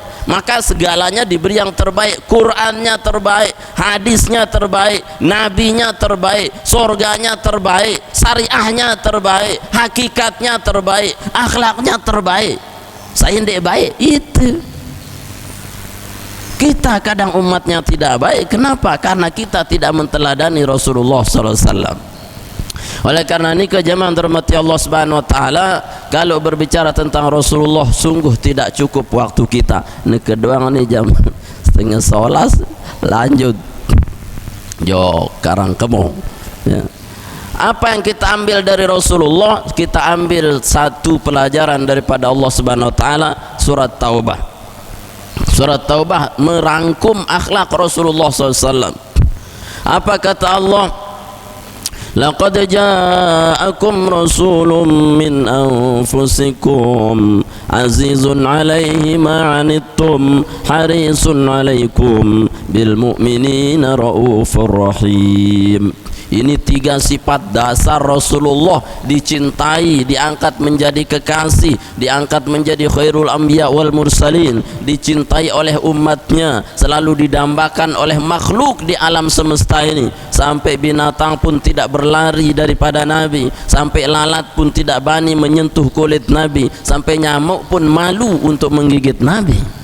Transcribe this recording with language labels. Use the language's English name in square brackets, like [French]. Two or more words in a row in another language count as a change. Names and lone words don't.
[Indonesian] Maka segalanya diberi yang terbaik. Qurannya terbaik, hadisnya terbaik, nabinya terbaik, surganya terbaik, syariahnya terbaik, hakikatnya terbaik, akhlaknya terbaik. Saya tidak baik itu. Kita kadang umatnya tidak baik. Kenapa? Karena kita tidak menteladani Rasulullah SAW. Oleh karena ini jemaah terhormati [Arabic] الله سبحانه وتعالى, [Indonesian] kalau berbicara tentang Rasulullah sungguh tidak cukup waktu kita. Ini kedua ini jam 10:30 lanjut jo karang kemo. Ya. Apa yang kita ambil dari Rasulullah? Kita ambil satu pelajaran daripada [Arabic] الله سبحانه وتعالى, [Indonesian] surat Taubah. Surat Taubah merangkum akhlak Rasulullah SAW. Apa kata Allah? [Arabic] لقد جاءكم رسول من أنفسكم عزيز عليه ما عنتم حريص عليكم بالمؤمنين رءوف رحيم. [Indonesian] Ini 3 sifat dasar Rasulullah, dicintai, diangkat menjadi kekasih, diangkat menjadi [Arabic] خير الأنبياء والمرسلين, [Indonesian] dicintai oleh umatnya, selalu didambakan oleh makhluk di alam semesta ini, sampai binatang pun tidak berlari daripada Nabi, sampai lalat pun tidak berani menyentuh kulit Nabi, sampai nyamuk pun malu untuk menggigit Nabi.